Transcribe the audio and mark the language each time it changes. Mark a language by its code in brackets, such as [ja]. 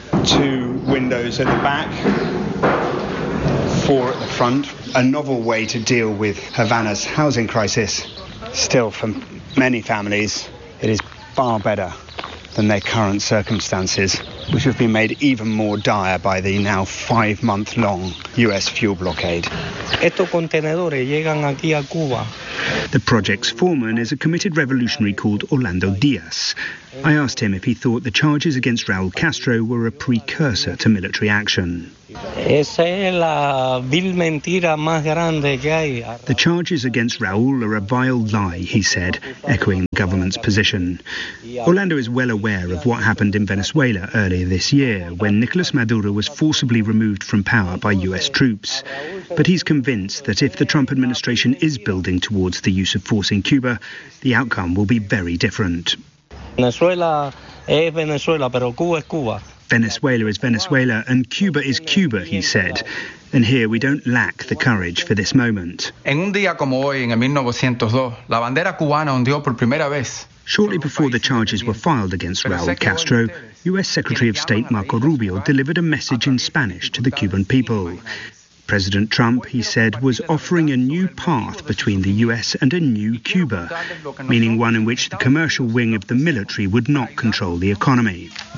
[en] Two windows at the back, four at the front. A novel way to deal with Havana's housing crisis. Still, for many families, it is far better than their current circumstances, which have been made even more dire by the now five-month-long US fuel blockade. [es] Estos contenedores llegan aquí a Cuba. [en] The project's foreman is a committed revolutionary called Orlando Diaz. I asked him if he thought the charges against Raúl Castro were a precursor to military action. [es] Esa es la vil mentira más grande que hay. [en] The charges against Raúl are a vile lie, he said, echoing the government's position. Orlando is well aware of what happened in Venezuela earlier this year when Nicolas Maduro was forcibly removed from power by US troops. But he's convinced that if the Trump administration is building towards the use of force in Cuba, the outcome will be very different. [es] Venezuela es Venezuela, pero Cuba es Cuba. [en] Venezuela is Venezuela and Cuba is Cuba, he said. And here we don't lack the courage for this moment. [es] En un día como hoy, en 1902, la bandera cubana ondeó por primera vez. [en] Shortly before the charges were filed against Raúl Castro, U.S. Secretary of State Marco Rubio delivered a message in Spanish to the Cuban people. President Trump, he said, was offering a new path between the U.S. and a new Cuba, meaning one in which the commercial wing of the military would not control the economy.